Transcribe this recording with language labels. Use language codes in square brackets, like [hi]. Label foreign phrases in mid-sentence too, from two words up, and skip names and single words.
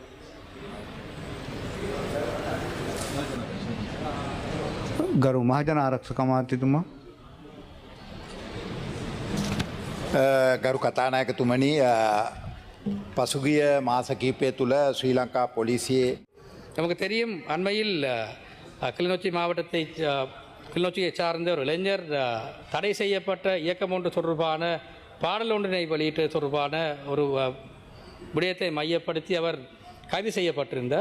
[si] ගරු මහජන ආරක්ෂක අමාත්‍යතුමා. ගරු කතානායකතුමනි පසුගිය මාස කිහිපය තුළ ශ්‍රී ලංකා පොලිසියේ [ta] நமக்கு தெரியும் அண்மையில் கிளிநொச்சி மாவட்டத்தை கிளிநொச்சியை சார்ந்த ஒரு இளைஞர் தடை செய்யப்பட்ட இயக்கம் ஒன்று தொடர்பான பாடல் ஒன்றினை வெளியிட்டு தொடர்பான ஒரு விடயத்தை மையப்படுத்தி அவர் கைது செய்யப்பட்டிருந்தார்.